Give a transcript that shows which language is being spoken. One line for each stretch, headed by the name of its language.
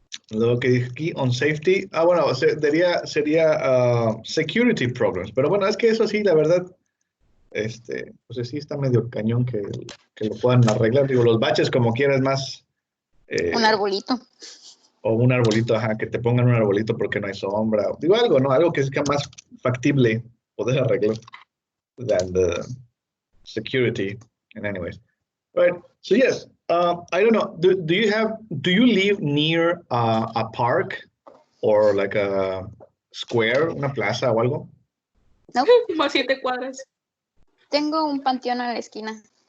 Spanish: Lo que dije aquí,
English: on safety,
Spanish: bueno, sería
English: security problems,
Spanish: pero bueno, es que eso sí, la verdad, pues sí está medio cañón que lo puedan arreglar. Digo, los baches como quieras más. Un arbolito. O un arbolito, ajá, que te pongan un arbolito porque no hay sombra. Digo algo, ¿no? Algo que sea más factible poder arreglar
English: than the security. And anyways, right. So yes, I don't know. Do you live near a park or like a square,
Spanish: una plaza o algo? No. Como a 7 cuadras. Tengo un panteón a la esquina.